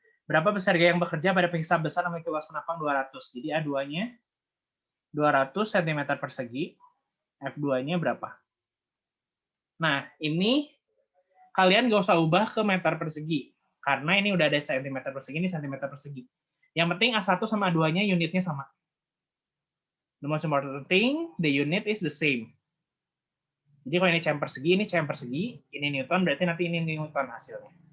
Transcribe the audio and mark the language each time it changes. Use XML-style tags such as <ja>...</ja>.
<id>Berapa besar gaya yang bekerja pada penghisap besar memiliki luas penampang 200. Jadi A2-nya 200 cm persegi. F2-nya berapa? Nah, ini kalian nggak usah ubah ke meter persegi. Karena ini udah ada cm persegi, ini cm persegi. Yang penting A1 sama A2-nya unitnya sama.</id> <en>The most important thing, the unit is the same.</en> <id>Jadi kalau ini cm persegi, ini Newton, berarti nanti ini Newton hasilnya.</id>